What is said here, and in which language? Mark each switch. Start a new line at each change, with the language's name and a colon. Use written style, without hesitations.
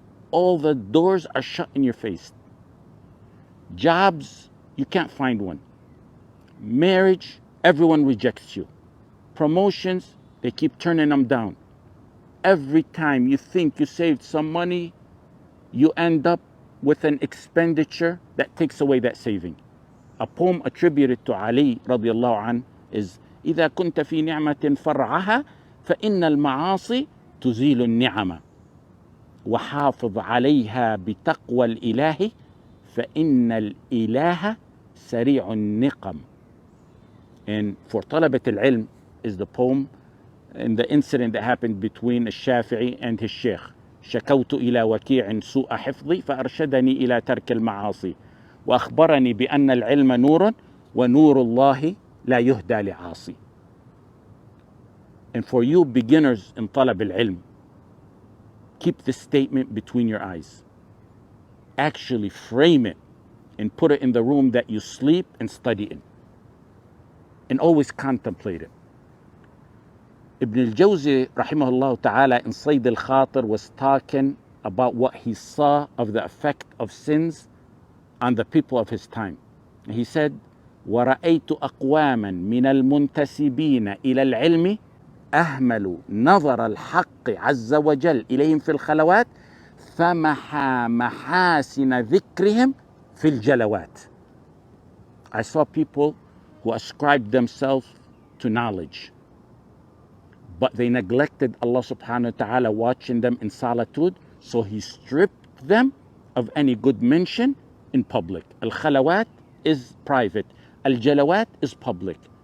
English: All the doors are shut in your face. Jobs, you can't find one. Marriage, everyone rejects you. Promotions, they keep turning them down. Every time you think you saved some money, you end up with an expenditure that takes away that saving. A poem attributed to Ali radiallahu anh is
Arabic: إذا كنت في نعمة فرعها فإن المعاصي تزيل النعمة وحافظ عليها بتقوى الإله فإن الإله سريع النقم.
English: And for
Arabic: طلبة العلم
English: is the poem and the incident that happened between الشافعي and his sheikh.
Arabic: شكوت إلى وكيع سوء حفظي فأرشدني إلى ترك المعاصي وأخبرني بأن العلم نور ونور الله لا يهدى لعاصي.
English: And for you beginners in
Arabic: طلب العلم,
English: keep this statement between your eyes. Actually frame it and put it in the room that you sleep and study in. And always contemplate it. Ibn al-Jawzi rahimahullah ta'ala in Sayd al-Khatir was talking about what he saw of the effect of sins on the people of his time.
Arabic: And he said, وَرَأَيْتُ أَقْوَامًا مِنَ الْمُنْتَسِبِينَ إِلَى الْعِلْمِ أهملوا نظر الحق عز وجل إليهم في الخلوات فمحى محاسن ذكرهم في الجلوات.
English: I saw people who ascribed themselves to knowledge, but they neglected Allah subhanahu wa ta'ala watching them in solitude, so He stripped them of any good mention in public. Al-khalawat is private, al-jalawat is public.